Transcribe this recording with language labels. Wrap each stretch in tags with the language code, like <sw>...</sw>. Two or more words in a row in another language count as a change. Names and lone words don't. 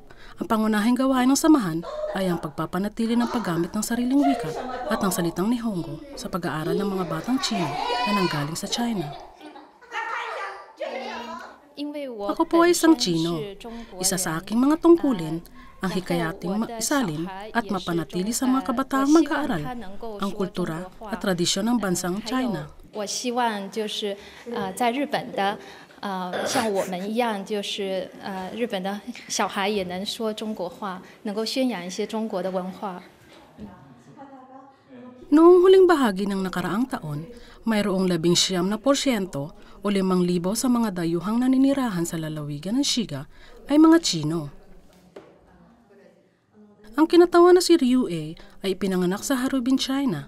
<tl>Ang pangunahing gawain ng samahan ay ang pagpapanatili ng paggamit ng sariling wika at ng salitang Nihongo sa pag-aaral ng mga batang Chino na nanggaling sa China. Ako po ay isang Chino. Isa sa aking mga tungkulin ang hikayating isalin at mapanatili sa mga kabataang mag-aaral ang kultura at tradisyon ng bansang China.</tl> <zh>像我们一样，就是日本的小孩也能说中国话，能够宣扬一些中国的文化。</zh> <tl>Noong huling bahagi ng nakaraang taon, mayroong 19% o 5,000 sa mga dayuhang naninirahan sa lalawigan ng Shiga ay mga Chino. Ang kinatawan na si Ryue ay ipinanganak sa Harbin, China.</tl>